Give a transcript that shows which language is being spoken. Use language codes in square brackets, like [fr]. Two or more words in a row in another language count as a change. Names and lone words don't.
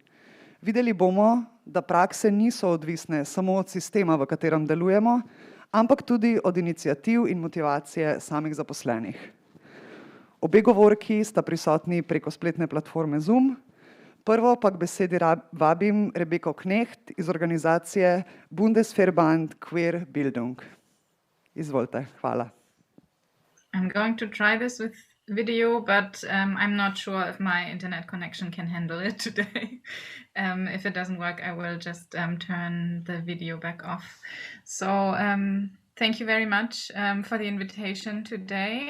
[sl] Videli bomo, da prakse niso odvisne samo od sistema, v katerem delujemo, ampak tudi od iniciativ in motivacije samih zaposlenih. Obe govorki sta prisotni preko spletne platforme Zoom. Prvo pa k besedi vabim Rebeko Knecht iz organizacije Bundesverband Queer Bildung. Izvolite, hvala. [en] I'm going to try this with video, but I'm not sure if my internet connection can handle it today. If it doesn't work, I will just turn the video back off. So thank you very much for the invitation today.